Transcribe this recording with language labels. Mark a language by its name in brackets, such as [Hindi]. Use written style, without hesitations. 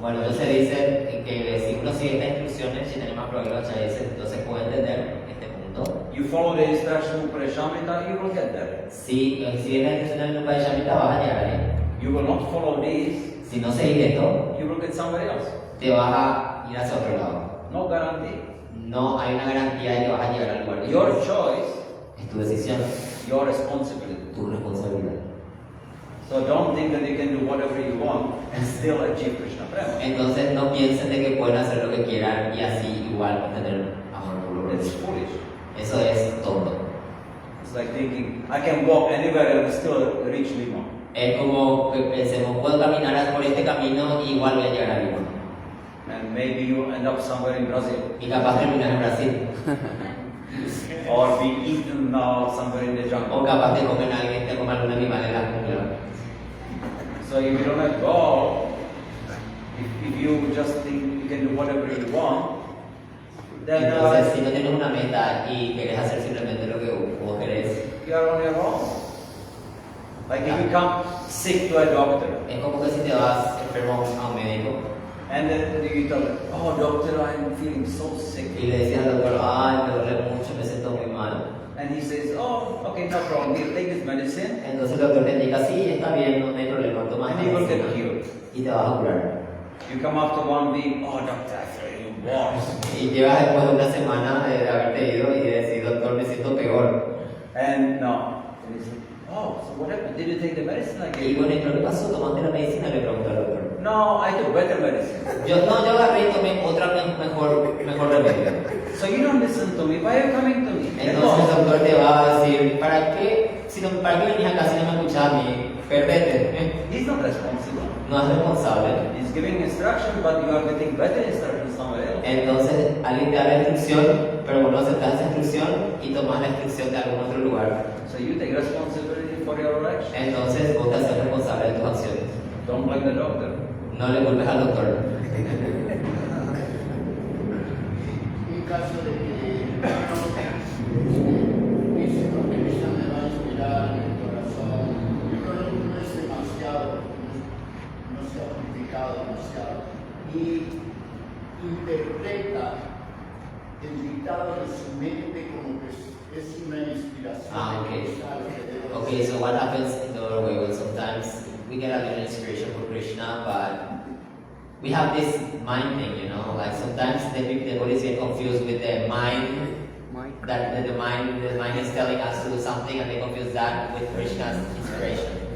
[Spanish] Bueno, entonces dicen que si uno sigue estas instrucciones, si tenemos problemas, entonces puede entender este punto. [English] You follow the instruction of Parishamrita, you will get there. [Spanish] Si sigues las instrucciones del Upadhyamrita, vas a llegar ahí. [English] You will not follow these, [Spanish] Si no seguís esto, [English] you will get somewhere else. [Spanish] te vas a ir hacia otro lado. [English] No guarantee. [Spanish] No hay una garantía de que vas a llegar al lugar que [English] Your [Spanish] quieres. [English] choice, [Spanish] Es tu decisión, [English] your responsibility. [Spanish] tu responsabilidad. [English] So don't think that you can do whatever you want and still achieve Krishna Prema. [Spanish] Entonces no piensen de que pueden hacer lo que quieran y así igual obtener amor puro. [English] It's foolish. [Spanish] Eso es tonto. [English] It's like thinking, I can walk anywhere and still reach Lima. [Spanish] Es como que pensemos, puedo caminar por este camino y igual voy a llegar a Lima. [English] And maybe you end up somewhere in Brazil. [Spanish] Y capaz terminar en Brasil. [English] Or be eaten somewhere in the jungle. [Spanish] O capaz te comen a alguien, te coman un animal en la jungla. [English] So if you don't have goal, if you just think you can do whatever you want, then [Spanish] Entonces, si no tienes una meta y quieres hacer simplemente lo que vos querés, [English] you are on your own. Like if you come sick to a doctor, [Spanish] es como que si te vas enfermo a un médico [English] and then you tell them, oh doctor, I'm feeling so sick. [Spanish] y le decías al doctor, ay, me duele mucho, me siento muy mal. [English] And he says, oh, okay, no problem, you take this medicine, [Spanish] Entonces el doctor te indica, sí, está bien, no hay problema, toma [English] and [Spanish] esta [English] you will get [Spanish] medicina [English] cured. [Spanish] y te vas a curar. [English] You come after 1 week, oh doctor, I feel worse. [Spanish] Y llevas después de una semana de haberte ido y de decir, doctor, me siento peor. [English] And no. And he said, oh, so what happened? Did you take the medicine I gave [Spanish] Y you? bueno, ¿y pero qué pasó? ¿Tomaste la medicina? Le preguntó al doctor. [English] No, I took better medicine. [Spanish] Yo agarré y tomé otra mejor remedio. [English] So you don't listen to me. Why are you coming to me? [Spanish] Entonces el doctor te va a decir, ¿para qué venís acá si no me escuchás a mí? Permite. [English] He's not responsible. [Spanish] No es responsable. [English] He's giving instruction, but you are getting better instruction somewhere else. [Spanish] Entonces, alguien te da la instrucción, pero vos no aceptas esa instrucción y tomas la instrucción de algún otro lugar. [English] So you take responsibility for your actions. [Spanish] Entonces, vos te haces responsable de tus acciones. [English] Don't blame the doctor. [Spanish] No le culpes al doctor. En caso de que dice no, que Krishna me va a inspirar en el corazón, yo creo que no es demasiado, no se ha complicado demasiado, y interpreta el dictado de su mente como que es una inspiración. [English] Okay. [Spanish] que sale de Dios. [English] Okay, so what happens in the other way? Well, sometimes we get a little inspiration from Krishna, but we have this mind thing, you know, like sometimes the devotees get confused with the mind, that the mind is telling us to do something, and they confuse that with Krishna's inspiration.